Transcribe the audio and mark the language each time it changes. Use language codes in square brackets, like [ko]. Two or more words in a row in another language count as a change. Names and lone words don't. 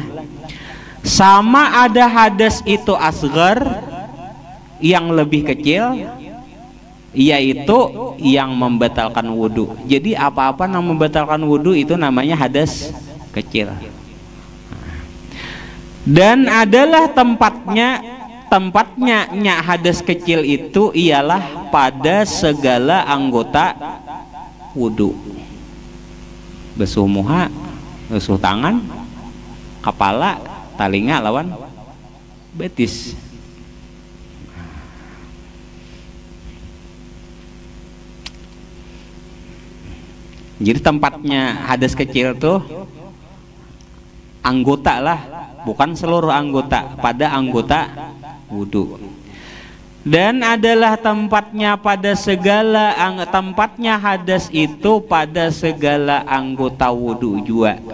[ms] Sama ada hadas itu asgar yang lebih kecil, yaitu yang membatalkan wudu. Jadi apa-apa yang membatalkan wudu itu namanya hadas kecil. Dan adalah tempatnya hadas kecil itu ialah pada segala anggota wudu. [bjn] Basuh muha, basuh tangan, kepala, talinga lawan betis. [id] Jadi tempatnya hadas kecil tuh anggota lah, bukan seluruh anggota, pada anggota wudu. Dan adalah tempatnya pada segala tempatnya hadas itu pada segala anggota wudu juga.